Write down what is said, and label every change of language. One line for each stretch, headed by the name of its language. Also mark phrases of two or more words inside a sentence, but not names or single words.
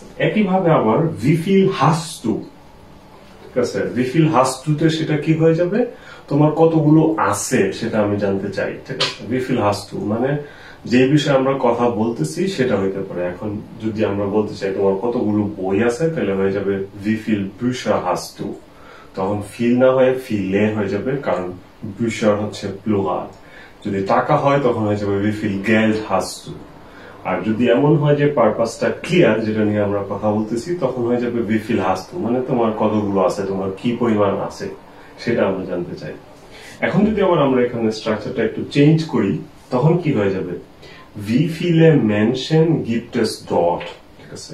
Bangla: একইভাবে আবার
German: wie viel hast du,
Bangla: ঠিক আছে?
German: wie viel hast du
Bangla: তে সেটা কি হয়ে যাবে, তোমার কতগুলো আছে সেটা আমি জানতে চাই, ঠিক আছে?
German: wie viel hast du
Bangla: মানে যে বিষয়ে আমরা কথা বলতেছি সেটা হইতে পারে। এখন যদি আমরা বলতে চাই তোমার কতগুলো বই আছে, তাহলে হয়ে যাবে
German: wie viel Bücher hast du,
Bangla: তখন ফিল না হয়ে ফিলে হয়ে যাবে, কারণ bücher হচ্ছে প্লুরাল। যদি টাকা হয় তখন হয়ে যাবে
German: wie viel Geld hast du.
Bangla: আর যদি এমন হয় যে পারপাসটা ক্লিয়ার, যেটা নিয়ে আমরা কথা বলতেছি, তখন হয়ে যাবে
German: wie viel hast du
Bangla: মানে তোমার কতগুলো আছে, তোমার কি পরিমাণ আছে সেটা আমরা জানতে চাই। এখন যদি আবার আমরা এখানে স্ট্রাকচারটা একটু চেঞ্জ করি, তখন কি হয়ে যাবে,
German: wie viele Menschen gibt es dort,
Bangla: ঠিক আছে?